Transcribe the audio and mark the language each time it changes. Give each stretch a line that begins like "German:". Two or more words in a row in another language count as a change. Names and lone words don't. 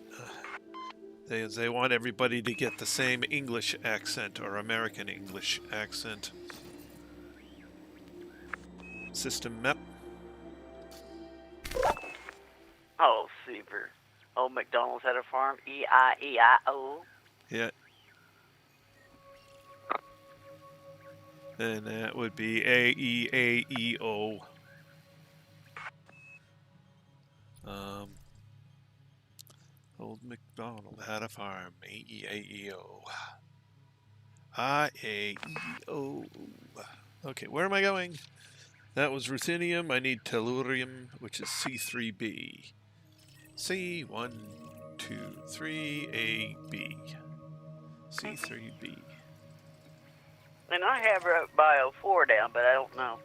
English: They want everybody to get the same English accent or American English accent. System map. Oh, super. Old McDonald's had a farm. E-I-E-I-O. Yeah. And that would be A-E-A-E-O. Old MacDonald had a farm. A-E-A-E-O. I-A-E-O. Okay, where am I going? That was Ruthenium. I need Tellurium, which is C3B. C1, 2, 3, A, B. C3B. And I have Bio 4 down, but I don't know.